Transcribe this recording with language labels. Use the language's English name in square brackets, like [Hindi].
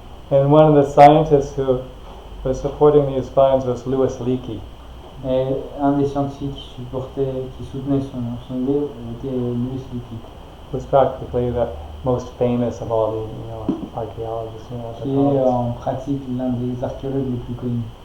[English] And one of the scientists who was supporting these finds was Louis Leakey. [French] Et un des scientifiques qui soutenait son livre était Louis Leakey. [English] Was practically the most famous of all the archaeologists. [French] Qui est en pratique l'un des archéologues les plus connus.